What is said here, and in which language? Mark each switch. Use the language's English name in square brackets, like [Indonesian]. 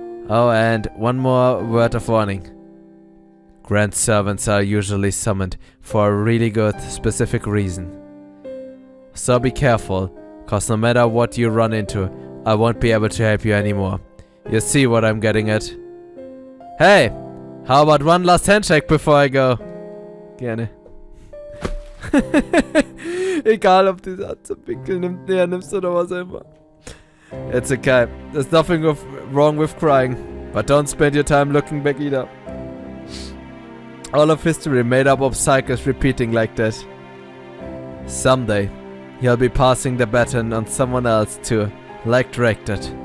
[English] Oh, and one more word of warning. Grand servants are usually summoned for a really good, specific reason. So be careful, cause no matter what you run into, I won't be able to help you anymore. You see what I'm getting at? Hey! How about one last handshake before I go? [German] Gerne. Egal, ob du das zum Wickeln nimmst oder was immer. [English] It's okay. There's nothing wrong with crying. But don't spend your time looking back either. All of history made up of cycles repeating like that. Someday, you'll be passing the baton on someone else too, like directed.